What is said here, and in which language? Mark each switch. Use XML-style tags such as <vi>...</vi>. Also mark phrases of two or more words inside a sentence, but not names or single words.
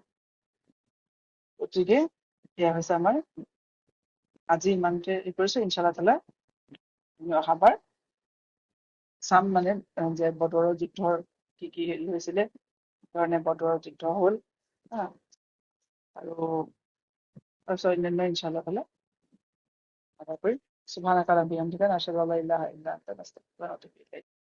<as>গতিকে এয়া হৈছে আমাৰ আজি ইমানতে কৰিছো।</as> <ar>إن شاء الله تعالى</ar> <as>আমি অহাবাৰ চাম মানে যে বদৰৰ যুদ্ধৰ কি কি হেৰি হৈছিলে, ধৰণে বদৰৰ যুদ্ধ হ'ল, আৰু তাৰপিছত অন্যান্য</as> <ar>إن شاء الله تعالى</ar> <as>আশা কৰি</as> <ar>سبحانك رب العزة عما يصفون أشهد أن لا إله إلا أنت أستغفرك وأتوب إليك.</ar>